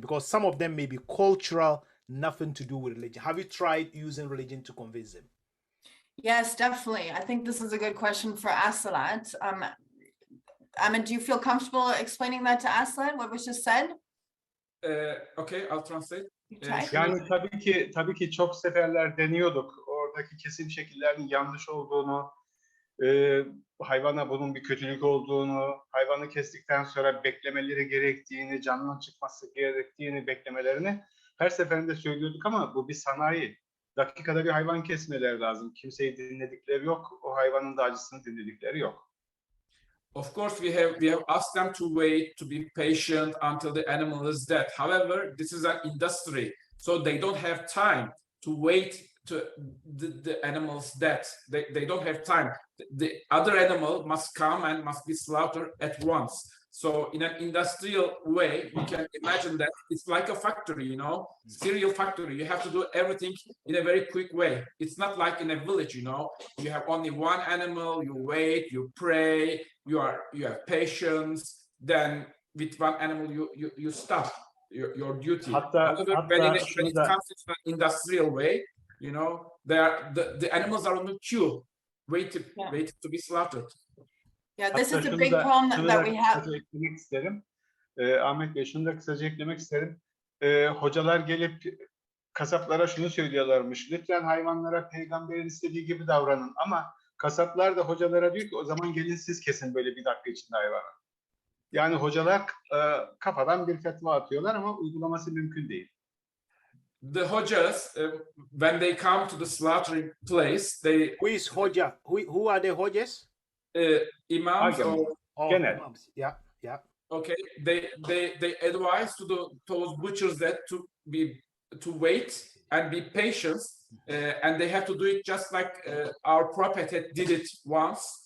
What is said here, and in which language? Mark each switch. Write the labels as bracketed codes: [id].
[en] Because some of them may be cultural, nothing to do with religion. Have you tried using religion to convince them? Yes, definitely. I think this is a good question for Aslat. Ahmed, do you feel comfortable explaining that to Aslat, what was just said? Okay, I'll translate. [tr] Yani tabii ki çok seferler deniyorduk. Oradaki kesim şekillerinin yanlış olduğunu, hayvana bunun bir kötülük olduğunu, hayvanı kestikten sonra beklemeleri gerektiğini, canının çıkması gerektiğini beklemelerini her seferinde söylüyorduk ama bu bir sanayi. Dakikada bir hayvan kesmeleri lazım. Kimseyi dinledikleri yok. O hayvanın da acısını dinledikleri yok. [en] Of course, we have asked them to wait, to be patient until the animal is dead. However, this is an industry, so they don't have time to wait to the animal's death. They don't have time. The other animal must come and must be slaughtered at once. So in an industrial way, you can imagine that it's like a factory, you know, cereal factory. You have to do everything in a very quick way. It's not like in a village, you know, you have only one animal, you wait, you pray, you have patience. Then with one animal, you stop your duty. When it comes to an industrial way, you know, the animals are on the queue, waiting to be slaughtered. Yeah, this is a big problem that we have. [tr] Eklemek isterim. Ahmet Bey, şunu da kısaca eklemek isterim. Hocalar gelip kasaplara şunu söylüyorlarmış. Lütfen hayvanlara peygamberin istediği gibi davranın. Ama kasaplar da hocalara diyor ki o zaman gelin siz kesin böyle bir dakika içinde hayvanı. Yani hocalar kafadan bir fetva atıyorlar ama uygulaması mümkün değil. [en] The hojas, when they come to the slaughtering place, they... Who is hoja? Who are the hojas? Imams or imams. Yeah. Okay, they advise to those butchers that to wait and be patient, and they have to do it just like our prophet did it once.